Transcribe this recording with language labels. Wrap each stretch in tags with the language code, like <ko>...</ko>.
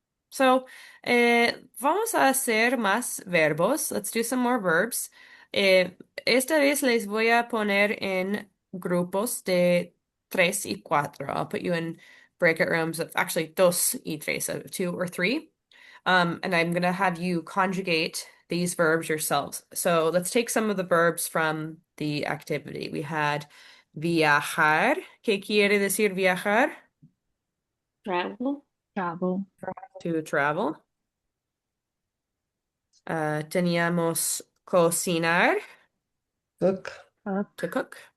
<es>So, vamos a hacer más verbos.</es> <en>Let's do some more verbs.</en> <es>Esta vez les voy a poner en grupos de 3 y 4.</es> <en>I'll put you in bracket rooms of actually 2 y 3, so 2 or 3. And I'm going to have you conjugate these verbs yourselves. So let's take some of the verbs from the activity. We had viajar.</en> <es>¿Qué quiere decir viajar?</es> <en>Travel. Travel. To travel.</en> <es>Teníamos cocinar,</es> <en>Cook. to cook.</en>